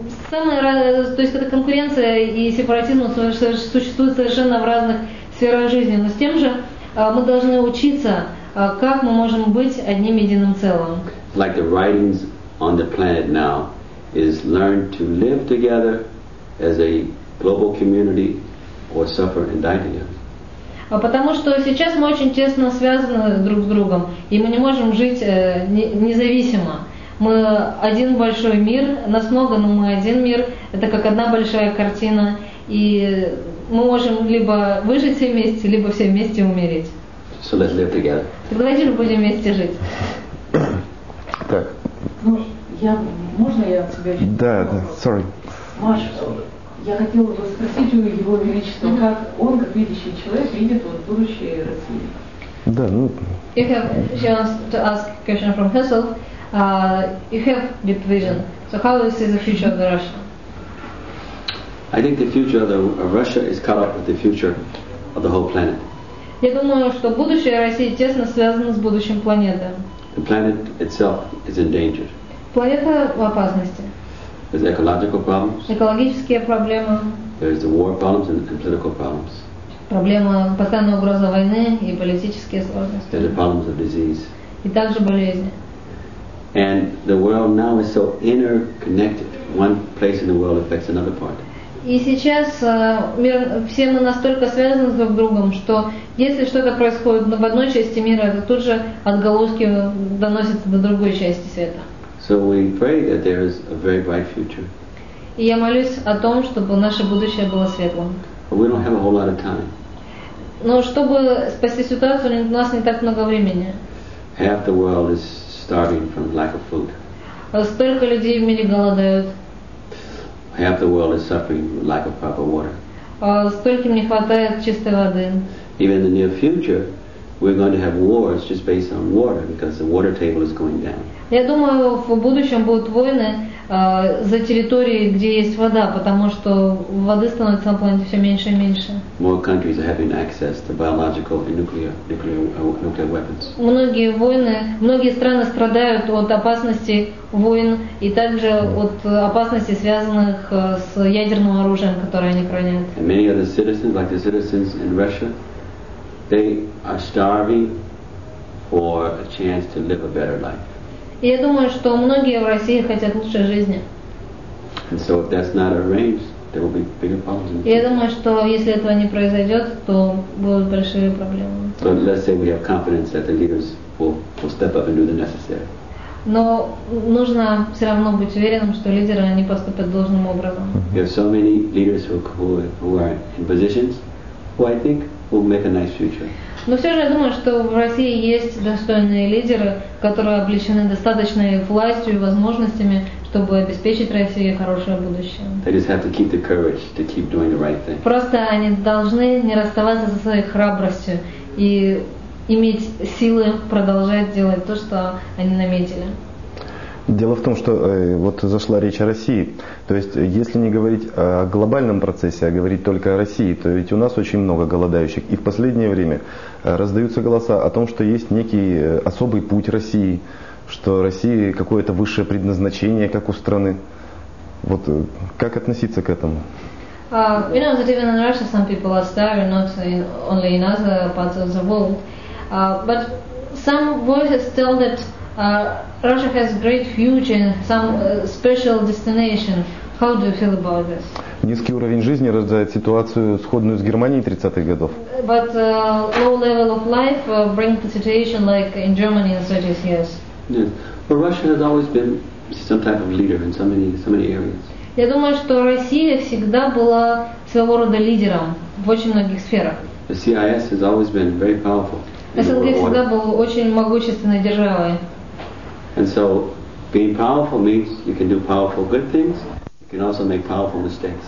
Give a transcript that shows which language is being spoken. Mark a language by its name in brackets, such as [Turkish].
[Russian] То есть эта конкуренция и сепаратизм существуют совершенно в разных сферах жизни, но с тем же мы должны учиться, как мы можем быть одним единым целым. [English] Like the writings on the planet now is learn to live together as a global community or suffer and die together. [Russian] Потому что сейчас мы очень тесно связаны друг с другом, и мы не можем жить независимо. Мы один большой мир, нас много, но мы один мир, это как одна большая картина, и мы можем либо выжить все вместе, либо все вместе умереть. [English] So let's live together. [Russian] Так давайте же будем вместе жить. Так. Ну, можно я тебя... Да, [English] sorry. [Russian] Маша, я хотела бы спросить у Его Величества, как он, как видящий человек, видит вот будущее России. Да, ну... [English] She wants to ask a question from herself. You have deep vision. So how do you see the future of Russia? I think the future of Russia is caught up with the future of the whole planet. [Russian] Я думаю, что будущее России тесно связано с будущим планеты. [English] The planet itself is endangered. [Russian] Планета в опасности. [English] There's ecological problems. [Russian] Экологические проблемы. [English] There's the war problems and political problems. [Russian] Проблема, постоянная угроза войны и политические сложности. [English] There's the problems of disease. [Russian] И также болезни. [English] And the world now is so interconnected. One place in the world affects another part. [Russian] И сейчас все мы настолько связаны друг с другом, что если что-то происходит в одной части мира, это тут же отголоски доносятся до другой части света. [English] So we pray that there is a very bright future. [Russian] И я молюсь о том, чтобы наше будущее было светлым. [English] But we don't have a whole lot of time. [Russian] Но чтобы спасти ситуацию, у нас не так много времени. [English] Half the world is starving from lack of food. [Russian] Столько людей в мире голодают. [English] Half the world is suffering from lack of proper water. [Russian] Стольким не хватает чистой воды. [English] Even in the near future, we're going to have wars just based on water because the water table is going down. [Russian] Я думаю, в будущем будут войны за территории, где есть вода, потому что воды становится на планете все меньше и меньше. [English] More countries are having access to biological and nuclear weapons. [Russian] Многие страны страдают от опасности войн и также от опасностей, связанных с ядерным оружием, которое они хранят. [English] And many of the citizens, like the citizens in Russia, they are starving for a chance to live a better life. [Russian] И я думаю, что многие в России хотят лучшей жизни. [English] And so if that's not arranged, there will be bigger problems. [Russian] И я думаю, что если этого не произойдет, то будут большие проблемы. [English] So let's say we have confidence that the leaders will step up and do the necessary. [Russian] Но нужно все равно быть уверенным, что лидеры они поступят должным образом. [English] We have so many leaders who are in positions who I think will make a nice future. [Russian] Но все же я думаю, что в России есть достойные лидеры, которые облечены достаточной властью и возможностями, чтобы обеспечить России хорошее будущее. [English] They just have to keep the courage to keep doing the right thing. [Russian] Просто они должны не расставаться со своей храбростью и иметь силы продолжать делать то, что они наметили. Дело в том, что вот зашла речь о России. То есть, если не говорить о глобальном процессе, а говорить только о России, то ведь у нас очень много голодающих. И в последнее время раздаются голоса о том, что есть некий особый путь России, что России какое-то высшее предназначение, как у страны. Вот как относиться к этому? [English] You know that even in Russia some people are starving, not only in other parts of the world. But some voices tell that Russia has great future in some special destination. How do you feel about this? [Russian] Низкий уровень жизни рождает ситуацию, сходную с Германией 30-х годов. [English] But low level of life brings the situation like in Germany in 30 years. Yes. Well, Russia has always been some type of leader in so many areas. [Russian] Я думаю, что Россия всегда была своего рода лидером в очень многих сферах. [English] The CIS has always been very powerful. [Russian] СНГ всегда был очень могущественной державой. [English] And so, being powerful means you can do powerful good things. You can also make powerful mistakes.